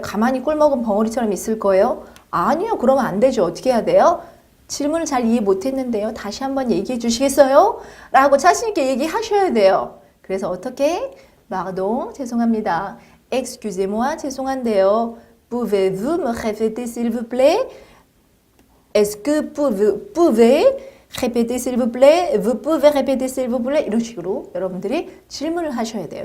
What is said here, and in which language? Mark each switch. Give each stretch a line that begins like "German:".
Korean: 가만히 꿀먹은 벙어리처럼 있을 거예요? 아니요. 그러면 안 되죠. 어떻게 해야 돼요? 질문을 잘 이해 못했는데요. 다시 한번 얘기해 주시겠어요? 라고 자신 있게 얘기하셔야 돼요. 그래서 어떻게?
French: Pardon,
Korean: 죄송합니다.
French: Excusez-moi,
Korean: 죄송한데요.
French: Pouvez-vous me répéter s'il vous plaît? Est-ce que pouvez répéter s'il vous plaît? Vous pouvez répéter s'il vous plaît?
Korean: 이런 식으로 여러분들이 질문을 하셔야 돼요.